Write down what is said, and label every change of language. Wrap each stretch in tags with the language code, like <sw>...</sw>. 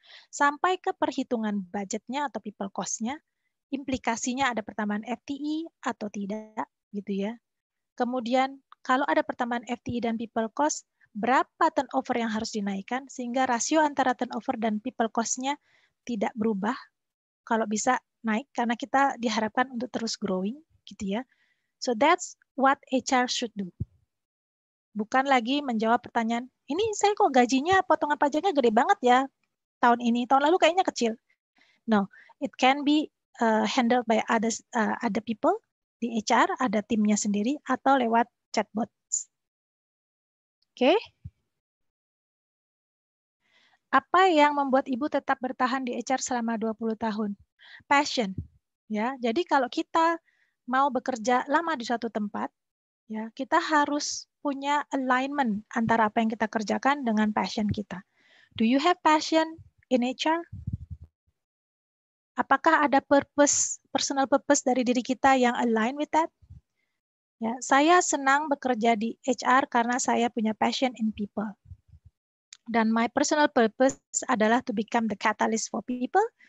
<id>Sampai ke perhitungan budgetnya atau people cost-nya, implikasinya ada pertambahan FTE atau tidak, gitu ya. Kemudian kalau ada pertambahan FTE dan people cost, berapa turnover yang harus dinaikkan sehingga rasio antara turnover dan people cost-nya tidak berubah. Kalau bisa naik karena kita diharapkan untuk terus growing, gitu ya.</id> <en>So that's what HR should do.</en> <id>Bukan lagi menjawab pertanyaan, ini saya kok gajinya potongan pajaknya gede banget ya tahun ini, tahun lalu kayaknya kecil.</id> <en>No, it can be handled by other people</en> <id>di HR, ada timnya sendiri atau lewat chatbot.</id> <en>Oke.</en> <id>Apa yang membuat Ibu tetap bertahan di HR selama 20 tahun? Passion. Ya, jadi kalau kita mau bekerja lama di suatu tempat, ya, kita harus punya alignment antara apa yang kita kerjakan dengan passion kita.</id> <en>Do you have passion in HR?</en> <id>Apakah ada purpose, personal purpose dari diri kita yang</id> <en>align with that?</en> <id>Ya, saya senang bekerja di HR karena saya punya</id> <en>passion in people.</en> <id>Dan</id> <en>my personal purpose</en> <id>adalah</id> <en>to become the catalyst for people.</en>